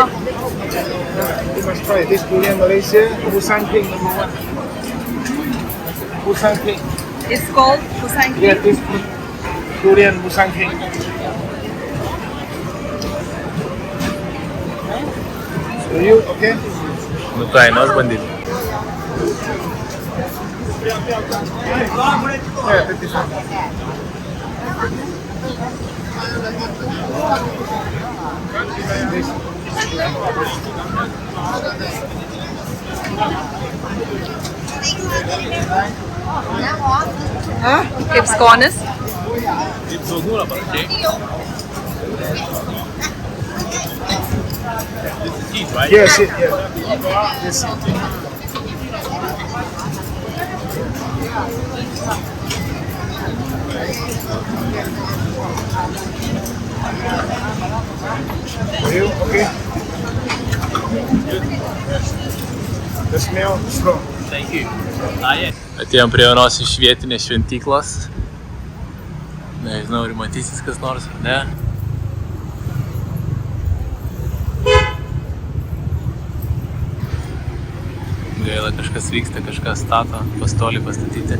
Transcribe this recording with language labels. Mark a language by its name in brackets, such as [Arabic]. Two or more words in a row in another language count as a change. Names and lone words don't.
[English] You must try this durian Malaysia, Musang King number 1. Musang King. It's called Musang King. Yeah, this durian Musang King. So you okay? [Lithuanian] Nu ką, nors bandyti. [English] Yeah, take this one. This. [Lithuanian] Kaip skonis? Kaip saugu dabar, [English] okay? This is cheese, right? Yes, yeah. Yes. Are you okay? The smell is strong. Thank you. [Lithuanian] Atėjom prie vienos iš vietinės šventyklos. Nežinau, ar matysis kas nors, ne? Gaila, kažkas vyksta, kažkas stato, pastolį pastatyti.